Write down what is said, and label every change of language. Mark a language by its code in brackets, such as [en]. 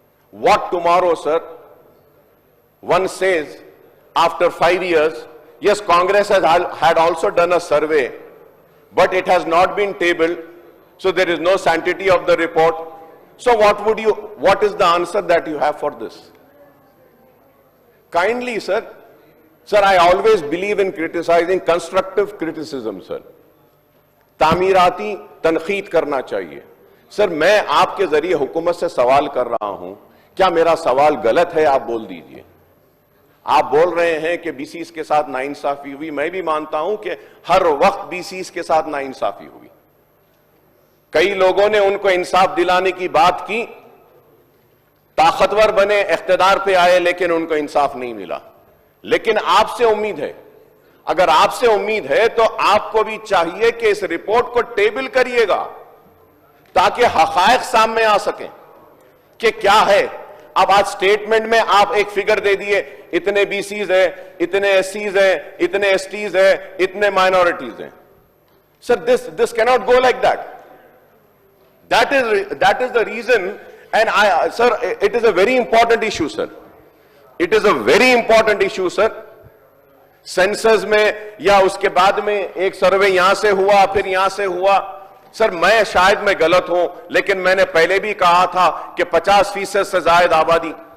[en] What tomorrow, sir? One says, after 5 years, yes, Congress had also done a survey, but it has not been tabled, so there is no sanctity of the report. So what is the answer that you have for this? Kindly, sir, I always believe in criticizing, constructive criticism, sir. [hi] तामीराती तनखीद करना चाहिए. Sir, मैं आपके जरिए हुकूमत से सवाल कर रहा हूं, क्या मेरा सवाल गलत है? आप बोल दीजिए. आप बोल रहे हैं कि बीसीस के साथ नाइंसाफी हुई. मैं भी मानता हूं कि हर वक्त बीसीस के साथ नाइंसाफी हुई. कई लोगों ने उनको इंसाफ दिलाने की बात की, ताकतवर बने, इख्तिदार पे आए, लेकिन उनको इंसाफ नहीं मिला. लेकिन आपसे उम्मीद है, अगर आपसे उम्मीद है तो आपको भी चाहिए कि इस रिपोर्ट को टेबल करिएगा, ताकि हकायक सामने आ सकें कि क्या है. अब आज स्टेटमेंट में आप एक फिगर दे दिए, इतने बीसीज है, इतने एससीज है, इतने एसटीज है, इतने माइनॉरिटीज हैं. [en] Sir, this cannot go like that. That is the reason, and sir, it is a very important issue, sir. It is a very important issue, sir. [hi] Census में या उसके बाद में एक सर्वे यहां से हुआ, फिर यहां से हुआ. सर, मैं शायद मैं गलत हूं, लेकिन मैंने पहले भी कहा था कि 50% से ज्यादा आबादी.